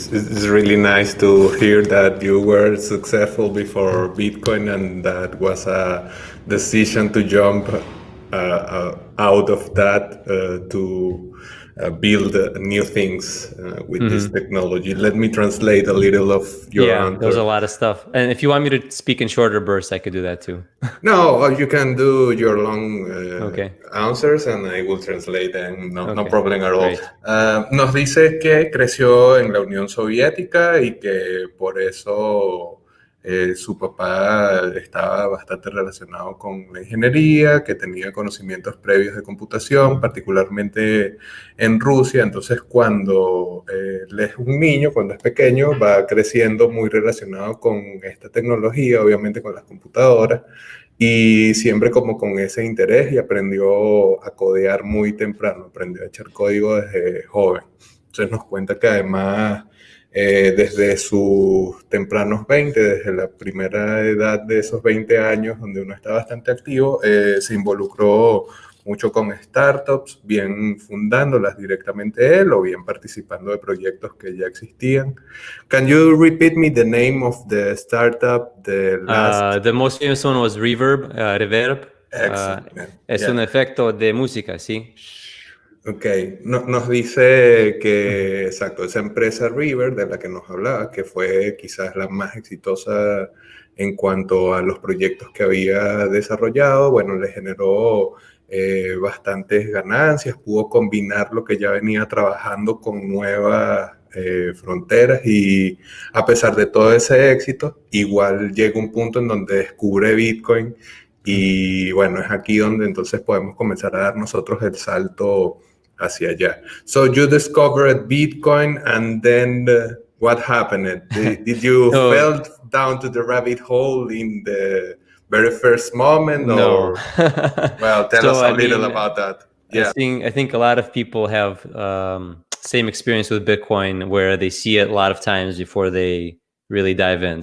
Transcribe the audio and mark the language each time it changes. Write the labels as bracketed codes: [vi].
[en] It's really nice to hear that you were successful before Bitcoin, and that was a decision to jump out of that to build new things with this technology. Let me translate a little of your answer. There's a lot of stuff. And if you want me to speak in shorter bursts, I could do that too. No, you can do your long answers and I will translate them. No problem at all. [es] Nos dice que creció en la Unión Soviética y que por eso su papá estaba bastante relacionado con la ingeniería, que tenía conocimientos previos de computación, particularmente en Rusia. Entonces, cuando él es un niño, cuando es pequeño, va creciendo muy relacionado con esta tecnología, obviamente con las computadoras, y siempre como con ese interés, y aprendió a codear muy temprano, aprendió a echar código desde joven. Entonces nos cuenta que además desde sus tempranos 20, desde la primera edad de esos 20 años, donde uno está bastante activo, se involucró mucho con startups, bien fundándolas directamente él o bien participando de proyectos que ya existían. [en] Can you repeat me the name of the startup? The most famous one was Reverb, Reverb. [es] Es un efecto de música, ¿sí? Ok, nos dice que, exacto, esa empresa River de la que nos hablaba, que fue quizás la más exitosa en cuanto a los proyectos que había desarrollado, bueno, le generó bastantes ganancias, pudo combinar lo que ya venía trabajando con nuevas fronteras, y a pesar de todo ese éxito, igual llega un punto en donde descubre Bitcoin, y bueno, es aquí donde entonces podemos comenzar a dar nosotros el salto hacia allá. [en] So you discovered Bitcoin, and then what happened? Did you fell down to the rabbit hole in the very first moment? No. Well, tell us a little about that. Yeah. I think a lot of people have same experience with Bitcoin, where they see it a lot of times before they really dive in.